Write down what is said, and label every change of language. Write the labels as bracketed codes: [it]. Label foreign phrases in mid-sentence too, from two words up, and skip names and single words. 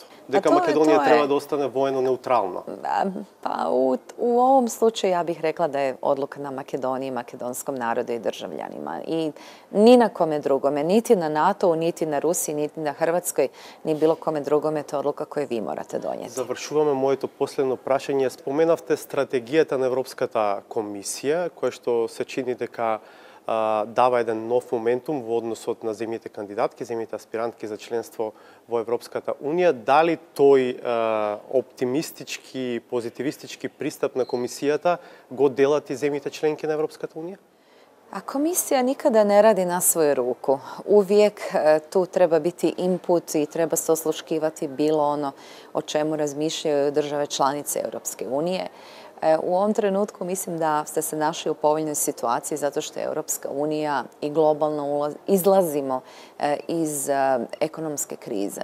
[mk] Дека Македонија треба да остане војно неутрална. [hr] Pa u ovom slučaju ja bih rekla da je odluka na Makedoniji, makedonskom narodu i državljanima. I ni na kome drugome, niti na NATO-u, niti na Rusiji, niti na Hrvatskoj, ni bilo kome drugome, to je odluka koju vi morate donijeti. [mk] Завршуваме моето последно прашање. Споменавте стратегијата на Европската комисија, која што се чини дека дава еден нов моментум во односот на земјите кандидатки, земјите аспирантки за членство во Европската унија. Дали тој оптимистички, позитивистички пристап на комисијата го делат и земјите членки на Европската унија? [hr] A komisija nikada ne radi na svoju ruku. Uvijek tu treba biti input i treba se osluškivati bilo ono o čemu razmišljaju države članice Europske unije. U ovom trenutku mislim da ste se našli u povoljnoj situaciji zato što je Europska unija i globalno izlazimo iz ekonomske krize.